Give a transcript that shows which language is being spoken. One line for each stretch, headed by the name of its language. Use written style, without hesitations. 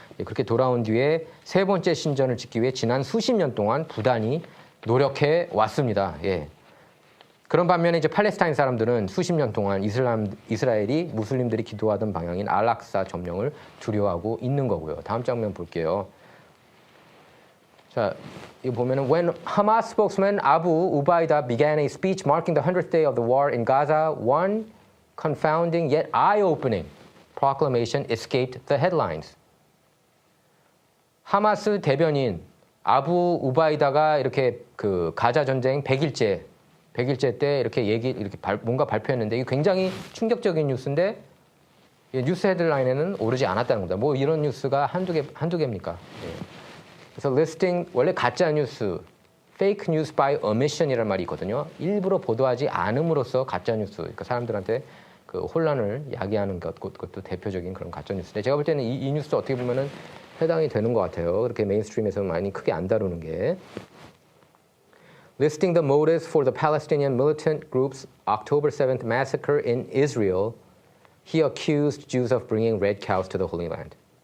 Korean: 예, 그렇게 돌아온 뒤에 세 번째 신전을 짓기 위해 지난 수십 년 동안 부단히 노력해 왔습니다. 예. 그런 반면에 이제 팔레스타인 사람들은 수십 년 동안 이스라엘이 무슬림들이 기도하던 방향인 알락사 점령을 두려워하고 있는 거고요. 다음 장면 볼게요. 자, 이거 보면은
English: when Hamas spokesman Abu Ubaidah began a speech marking the 100th day of the war in Gaza, one confounding yet eye-opening proclamation escaped the headlines.
Korean: 하마스 대변인 아부 우바이다가 이렇게 그 가자 전쟁 100일째 때 이렇게 뭔가 발표했는데 이게 굉장히 충격적인 뉴스인데 뉴스 헤드라인에는 오르지 않았다는 겁니다. 뭐 이런 뉴스가 한두 개입니까? 예. 그래서 listing 원래 가짜 뉴스,
English: fake news by omission
Korean: 이라는 말이 있거든요. 일부러 보도하지 않음으로써 가짜 뉴스, 그러니까 사람들한테 그 혼란을 야기하는 것도 대표적인 그런 가짜 뉴스인데 제가 볼 때는 이 뉴스 어떻게 보면은 해당이 되는 것 같아요. 그렇게 메인스트림에서 많이 크게 안 다루는 게.
English: Listing the motives for the Palestinian militant group's October 7th massacre in Israel, he accused Jews of bringing red cows to the Holy Land.